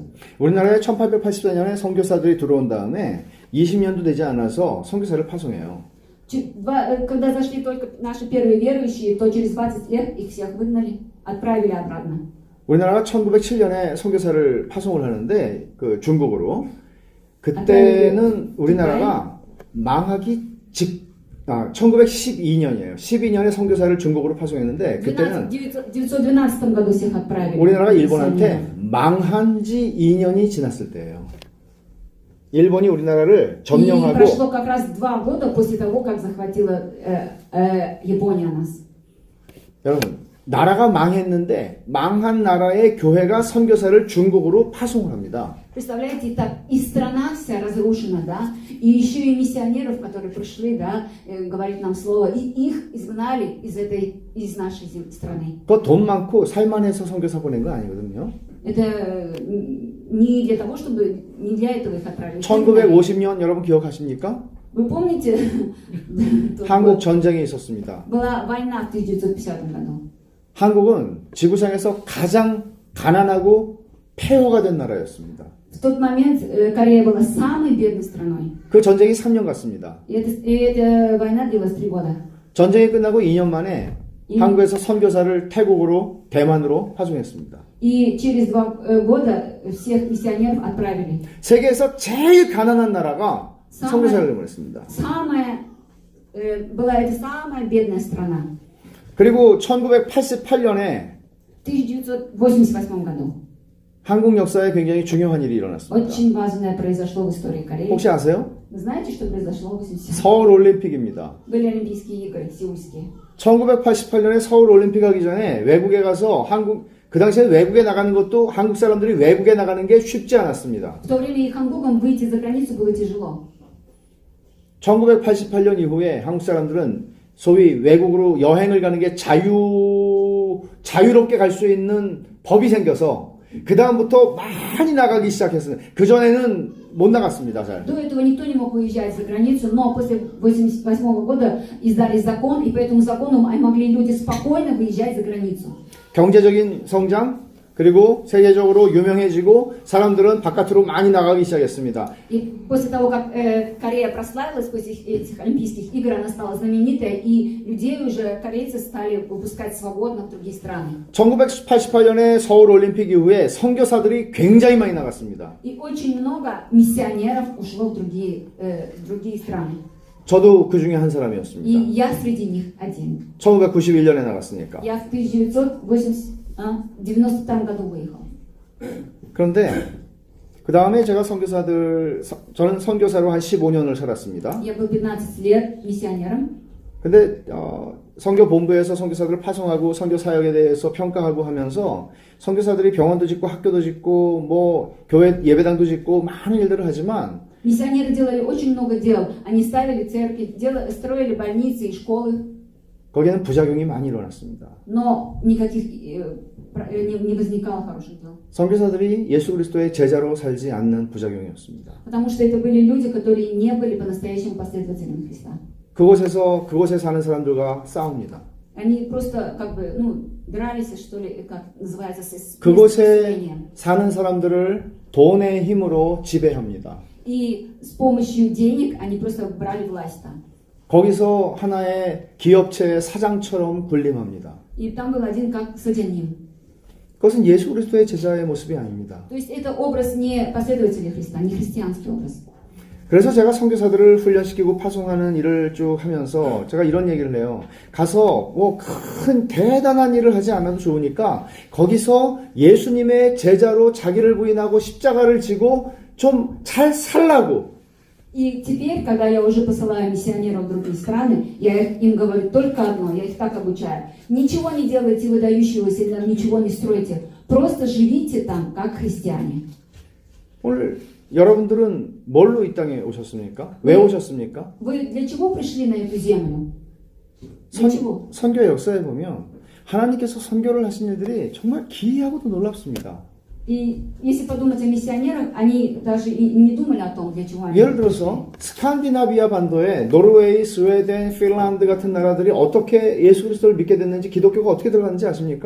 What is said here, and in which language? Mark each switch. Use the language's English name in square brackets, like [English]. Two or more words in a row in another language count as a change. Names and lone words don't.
[Korean] 우리나라에 1884년에 선교사들이 들어온 다음에 20년도 되지 않아서 선교사를 파송해요. [Russian] Когда зашли только наши первые верующие, то через 20 лет их всех выгнали, отправили обратно. [Korean] 우리나라가 1907년에 선교사를 파송을 하는데 그 중국으로 그때는 우리나라가 망하기 1912년이에요. 12년에 선교사를 중국으로 파송했는데 [Russian] В [Korean] 그때는 [Russian] 1912 году всех отправили. [Korean] 우리나라가 일본한테 망한 지 2년이 지났을 때예요. 일본이 우리나라를 [Russian] И [Korean] 점령하고 [Russian] прошло как раз 2 года после того, как захватила Япония нас. [Korean] 여러분 나라가 망했는데 망한 나라의 교회가 선교사를 중국으로 파송을 합니다. [Russian] Представляете, так и страна вся разрушена, да, и еще и миссионеров, которые пришли, да, говорить нам слово, и их изгнали из нашей страны. [Korean] 그 돈 많고 살만해서 선교사 보낸 거 아니거든요. [Russian] Это не для того, чтобы, не для этого их отправили. [Korean] 1950년 여러분 기억하십니까? [Russian] Вы помните, [Korean] 한국 전쟁이 있었습니다. [Russian] была война в 1950 году. [Korean] 한국은 지구상에서 가장 가난하고 폐허가 된 나라였습니다. [Russian] В тот момент Корея была самой бедной страной. [Korean] 그 전쟁이 3년 갔습니다. [Russian] И эта война длилась 3 года. [Korean] 전쟁이 끝나고 2년 만에 한국에서 선교사를 태국으로 대만으로 파송했습니다. [Russian] И через 2 года всех миссионеров отправили. [Korean] 세계에서 제일 가난한 나라가 선교사를 보냈습니다. [Russian] Была это самая бедная страна. [Korean] 그리고 1988년에 [Russian] В 1988 году [Korean] 한국 역사에 굉장히 중요한 일이 일어났습니다. [Russian] очень важное произошло в истории Кореи. [Korean] 혹시 아세요? [Russian] Вы знаете, что произошло в 87 [Korean] 서울 올림픽입니다. [Russian] Были Олимпийские игры, сеульские. [Korean] 1988년에 서울 올림픽 하기 전에 외국에 가서 그 당시에 외국에 나가는 것도 한국 사람들이 외국에 나가는 게 쉽지 않았습니다. [Russian] В то время и хангугам выйти за границу было тяжело. [Korean] 1988년 이후에 한국 사람들은 소위 외국으로 여행을 가는 게 자유롭게 갈 수 있는 법이 생겨서 그 다음부터 많이 나가기 시작했어요. 그 전에는 못 나갔습니다. 잘. [Russian] До этого никто не мог выезжать за границу, но после 1988 года издали закон, и по этому закону могли люди спокойно выезжать за границу. [Korean] 경제적인 성장 그리고 세계적으로 유명해지고 사람들은 바깥으로 많이 나가기 시작했습니다. [Russian] И после того, как Корея прославилась после этих Олимпийских игр, она стала знаменитой, и людей уже корейцы стали выпускать свободно в другие страны. [Korean] 1988년에 서울 올림픽 이후에 선교사들이 굉장히 많이 나갔습니다. [Russian] И очень много миссионеров ушло в другие страны. [Korean] 저도 그 중에 한 [Russian] И [Korean] 사람이었습니다. [Russian] я среди них один. [Korean] 1991년에 나갔으니까. [Russian] Я в 1992 году выехал. [Korean] 그런데 그 다음에 제가 저는 선교사로 한 15년을 살았습니다. [Russian] Я был 15 lет миссионером. [Korean] 근데 선교 본부에서 선교사들을 파송하고 선교 사역에 대해서 평가하고 하면서 선교사들이 병원도 짓고 학교도 짓고 뭐 교회 예배당도 짓고 많은 일들을 하지만 [Russian] Миссионеры делали очень много дел. Они ставили церкви, строили больницы и школы. [Korean] 거기에는 부작용이 많이 일어났습니다. [Russian] Но никаких не возникало хороших дел. [Korean] 선교사들이 예수 그리스도의 제자로 살지 않는 부작용이었습니다. [Russian] Потому что это были люди, которые не были по-настоящему последователями Христа. [Korean] 그곳에 사는 사람들과 싸웁니다. [Russian] Они просто как бы, дрались, что ли, как называется, [Korean] 그곳에 사는 사람들을 돈의 힘으로 지배합니다. [Russian] И с помощью денег они просто брали власть там. [Korean] 거기서 하나의 기업체의 사장처럼 군림합니다. [Russian] И там был один как садянин. [Korean] 그것은 예수 그리스도의 제자의 모습이 아닙니다. [Russian] То есть это образ не последователей Христа, не христианский образ. [Korean] 그래서 제가 선교사들을 훈련시키고 파송하는 일을 쭉 하면서 제가 이런 얘기를 해요. 가서 뭐 큰 대단한 일을 하지 않아도 좋으니까 거기서 예수님의 제자로 자기를 부인하고 십자가를 지고 좀 잘 살라고. [Russian] И теперь, когда я уже посылаю миссионеров в другие страны, я им говорю только одно, я их так обучаю. Ничего не делайте выдающегося, ничего не стройте. Просто живите там, как христиане. [Korean] 오늘 여러분들은 뭘로 이 땅에 오셨습니까? 왜 오셨습니까? [Russian] Вы для чего пришли на эту землю? Для чего? [Korean] 선교 역사에 보면 하나님께서 선교를 하신 일들이 정말 기이하고도 놀랍습니다. [Russian] И если подумать о миссионерах, они даже и не думали о том, для чего они. [Korean] 예를 들어서 스칸디나비아 반도에 노르웨이, 스웨덴, 핀란드 같은 나라들이 어떻게 예수 그리스도를 믿게 됐는지 기독교가 어떻게 들어갔는지 아십니까?